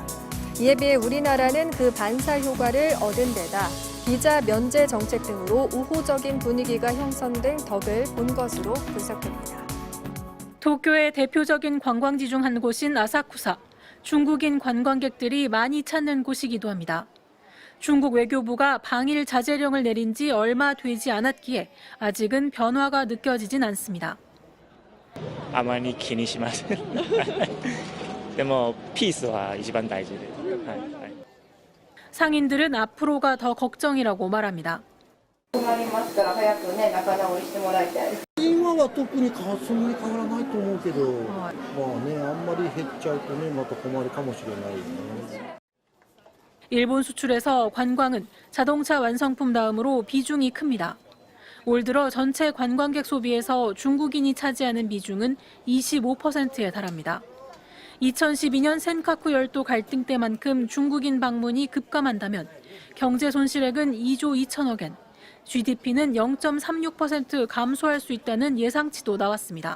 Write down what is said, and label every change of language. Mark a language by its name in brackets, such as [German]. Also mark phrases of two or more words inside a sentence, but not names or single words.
[Korean] 이에 비해 우리나라는 그 반사 효과를 얻은 데다 비자 면제 정책 등으로 우호적인 분위기가 형성된 덕을 본 것으로 분석됩니다. 도쿄의 대표적인 관광지 중 한 곳인 아사쿠사. 중국인 관광객들이 많이 찾는 곳이기도 합니다. 중국 외교부가 방일 자제령을 내린 지 얼마 되지 않았기에 아직은 변화가 느껴지진 않습니다. [Japanese] あまり気にしません。でもピースは一番大事です。 [Korean] 상인들은 앞으로가 더 걱정이라고 말합니다. [Japanese] 今は特にそんなに変わらないと思うけど、まあね、あんまり減っちゃうとね、また困るかもしれないね。 [Korean] 일본 수출에서 관광은 자동차 완성품 다음으로 비중이 큽니다. 올 들어 전체 관광객 소비에서 중국인이 차지하는 비중은 25%에 달합니다. 2012년 센카쿠 열도 갈등 때만큼 중국인 방문이 급감한다면 경제 손실액은 2조 2천억 엔, GDP는 0.36% 감소할 수 있다는 예상치도 나왔습니다.